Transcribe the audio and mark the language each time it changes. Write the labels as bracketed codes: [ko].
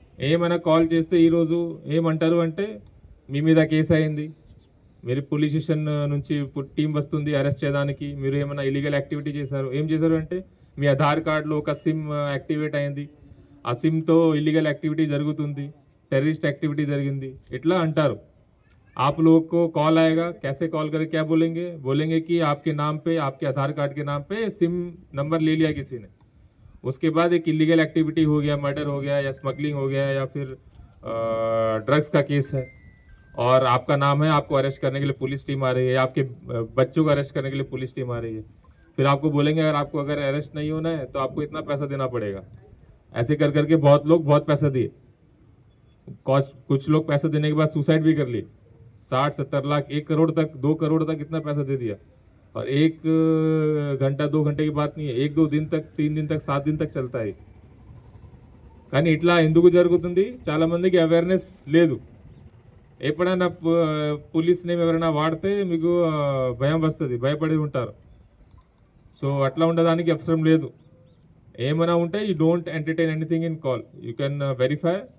[te] ఏమైనా కాల్ చేస్తే ఈరోజు ఏమంటారు అంటే మీ మీద కేసు అయింది, మీరు పోలీస్ స్టేషన్ నుంచి టీం వస్తుంది అరెస్ట్ చేయడానికి, మీరు ఏమైనా ఇలీగల్ యాక్టివిటీ చేశారు. ఏం చేశారు అంటే మీ ఆధార్ కార్డులో ఒక సిమ్ యాక్టివేట్ అయింది, ఆ సిమ్తో ఇల్లీగల్ యాక్టివిటీ జరుగుతుంది, టెర్రరిస్ట్ యాక్టివిటీ జరిగింది, ఇట్లా అంటారు. [hi] आप लोग को कॉल आएगा, कैसे कॉल करके क्या बोलेंगे कि आपके नाम पे, आपके आधार कार्ड के नाम पे सिम नंबर ले लिया किसी ने, उसके बाद एक इलीगल एक्टिविटी हो गया, मर्डर हो गया या स्मगलिंग हो गया या फिर ड्रग्स का केस है और आपका नाम है, आपको अरेस्ट करने के लिए पुलिस टीम आ रही है, आपके बच्चों को अरेस्ट करने के लिए पुलिस टीम आ रही है, फिर आपको बोलेंगे अगर अरेस्ट नहीं होना है तो आपको इतना पैसा देना पड़ेगा। ऐसे कर करके बहुत लोग बहुत पैसा दिए, कुछ लोग पैसा देने के बाद सुसाइड भी कर लिए। 60-70 लाख, 1 करोड़ तक, 2 करोड़ तक इतना पैसा दे दिया। और 1 घंटा 2 घंटे की बात नहीं है, 1-2 दिन तक, 3 दिन तक, 7 दिन तक चलता है। [te] కానీ ఇట్లా ఎందుకు జరుగుతుంది, చాలా మందికి అవేర్నెస్ లేదు। ఎప్పుడైనా పోలీస్ నేమ్ ఎవరైనా వాడితే మీకు భయం వస్తుంది, భయపడి ఉంటారు। సో అట్లా ఉండడానికి అవసరం లేదు। ఏమైనా ఉంటే [en] You don't entertain anything in call, you can verify.